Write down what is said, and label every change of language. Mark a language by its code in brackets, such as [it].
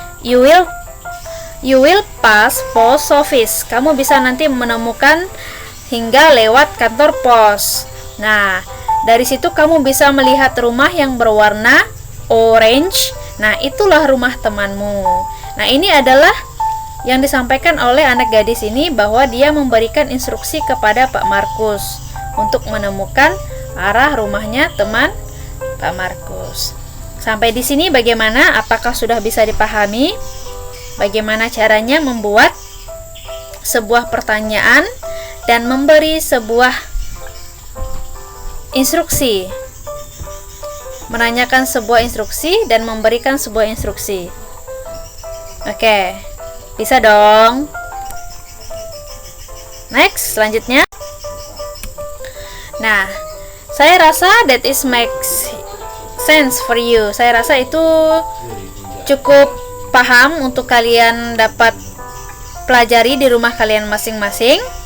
[en] You will pass post office. [id] Kamu bisa nanti menemukan hingga lewat kantor pos. Nah, dari situ kamu bisa melihat rumah yang berwarna orange. Nah, itulah rumah temanmu. Nah, ini adalah yang disampaikan oleh anak gadis ini, bahwa dia memberikan instruksi kepada Pak Markus untuk menemukan arah rumahnya teman Pak Markus. Sampai di sini bagaimana? Apakah sudah bisa dipahami bagaimana caranya membuat sebuah pertanyaan dan memberi sebuah instruksi? Menanyakan sebuah instruksi dan memberikan sebuah instruksi. Oke. Bisa dong. Next, selanjutnya. Nah, saya rasa [en] that is makes sense for you. [id] Saya rasa itu cukup paham untuk kalian dapat pelajari di rumah kalian masing-masing.